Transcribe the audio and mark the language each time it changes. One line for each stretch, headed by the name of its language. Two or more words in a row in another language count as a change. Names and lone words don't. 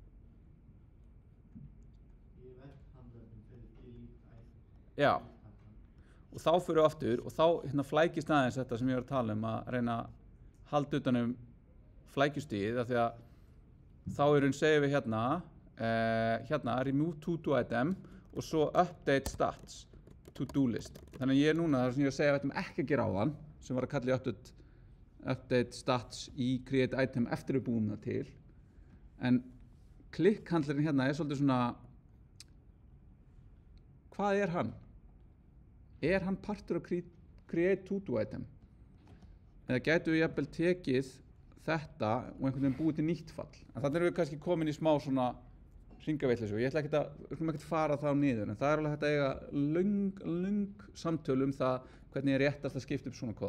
Icelandic: Já, og þá fyrir við aftur og þá flækist aðeins þetta sem ég var að tala um að reyna að halda utan flækjustigið af því að þá segjum við hérna
English: remove to-do item
Icelandic: og svo
English: update stats to-do list.
Icelandic: Þannig að ég er núna þar sem ég er að segja að við ætlum ekki að gera áðan sem var að kalla í
English: update stats
Icelandic: í
English: create item
Icelandic: eftir við búum það til en klikkhandlarinn hérna er svolítið svona hvað er hann? Er hann partur af
English: create to-do item?
Icelandic: Eða gætu við jafnvel tekið þetta og einhvern veginn búið til nýtt fall? En þannig erum við kannski komin í smá svona hringavitleysu og ég ætla ekki að fara það á niður en það er alveg hægt að eiga löng samtöl það hvernig er réttast að skipta upp svona kóða.